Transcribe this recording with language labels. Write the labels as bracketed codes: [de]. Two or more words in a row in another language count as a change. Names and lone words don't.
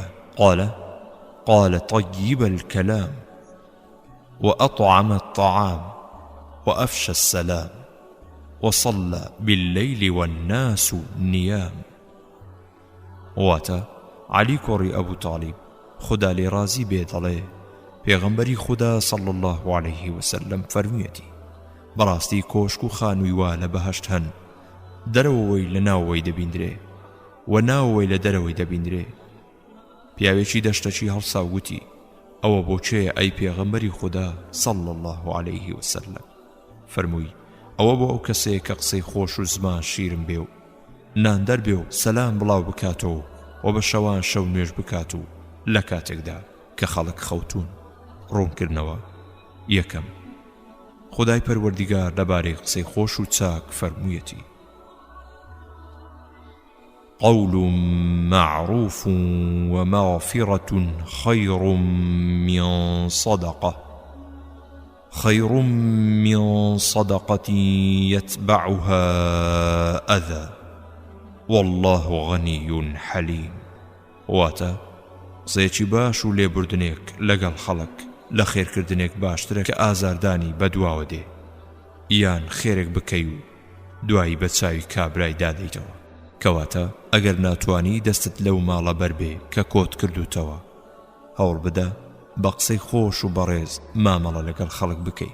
[ar] قال طيب الكلام وأطعم الطعام وأفشى السلام وصلى بالليل والناس نيام. [ckb] واتا علي كوري أبو طالب خدا لي رازي بيت عليه پێغەمبەری خدا [ar] صلى الله عليه وسلم [ckb] فەرموویەتی بەڕاستی کۆشک و خانووی وا لە بەهەشت هەن، دەرەوەی لە ناوەوەی دەبیندرێ و ناوەوەی لە دەرەوەی دەبیندرێ. پیاوێکی دەشتەکی هەڵسا وتی ئەوە بۆچێ ئەی پێغەمبەری خوددا [ar] صلی الله عليه وسلم؟ [ckb] فەرمووی ئەوە بۆ ئەو کەسەیە کە قسەی خۆش و زمان شیرم بێ و ناندەر بێ و سەلام بڵاو بکاتەوە و بە شەوان شەو نوێژ بکات و لە کاتێکدا کە خەڵک خەوتون. ڕوونکردنەوە. یەکەم، خدای پەروەردیگار لەبارەی قسەی خۆش و چاک فەرموویەتی: [ar] قول معروف ومغفرة خير من صدقة يتبعها أذى والله غني حليم. [ckb] واتە قسەیەکی باش و لێبوردنێک لەگەڵ خەڵک لە خێرکردنێک باشترە کە ئازاردانی بەدواوە دێ، یان خێرێک بکەی و دوایی بە چاوی کابرای دادەیتەوە. کەواتە ئەگەر ناتوانی دەستت لەو ماڵە بەربێ کە کۆت کردوتەوە، هەوڵ بدە بە قسەی خۆش و بەڕێز مامەڵە لەگەڵ خەڵک بکەی.